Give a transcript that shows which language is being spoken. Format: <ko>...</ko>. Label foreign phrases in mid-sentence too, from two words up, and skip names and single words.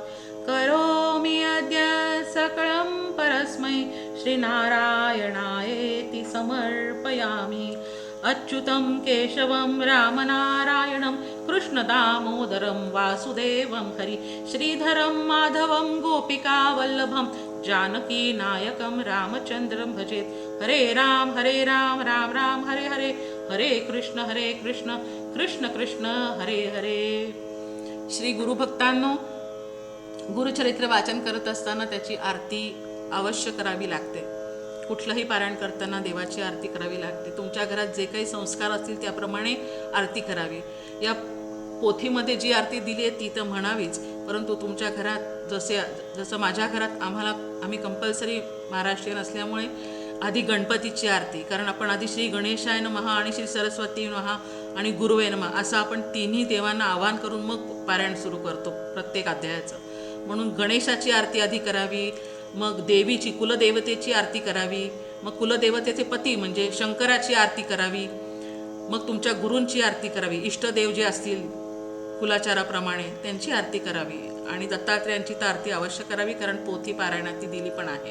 <sa>करोमि अद्य सकलं परस्मै, श्रीनारायणायेति समर्पयामि. अच्युतं केशवं रामनारायणं, कृष्णदामोदरं वासुदेवं हरि. श्रीधरं माधवं गोपिकावल्लभं, जानकी नायकं रामचंद्रं भजेत। हरे राम राम राम हरे हरे, हरे कृष्ण कृष्ण कृष्ण हरे हरे।</sa> <mr>श्री गुरुभक्तांनो, गुरुचरित्र वाचन करत असताना त्याची आरती अवश्य करावी लागते। कुठलंही पारायण करताना देवाची आरती करावी लागते। तुमच्या घरात जे काही संस्कार असतील त्याप्रमाणे आरती करावी। या पोथीमध्ये जी आरती दिली आहे ती तर म्हणावीच, परंतु तुमच्या घरात जसं माझ्या घरात आम्ही</mr> <en>compulsory Maharashtrian</en> <mr>असल्यामुळे आधी गणपतीची आरती, कारण आपण आधी</mr> <sa>श्री गणेशाय नमः</sa> <mr>आणि</mr> <sa>श्री सरस्वती नमः</sa> <mr>आणि</mr> <sa>गुरुवे नमः</sa> <mr>असं आपण तिन्ही देवांना आवाहन करून मग पारायण सुरू करतो प्रत्येक अध्यायाचं। म्हणून गणेशाची आरती आधी करावी, मग देवीची कुलदेवतेची आरती करावी, मग कुलदेवतेचे पती म्हणजे शंकराची आरती करावी, मग तुमच्या गुरूंची आरती करावी, इष्टदेव जे असतील कुलाचाराप्रमाणे त्यांची आरती करावी, आणि दत्तात्रेयांची तर आरती अवश्य करावी, कारण पोथी पारायणात ती दिली पण आहे।</mr>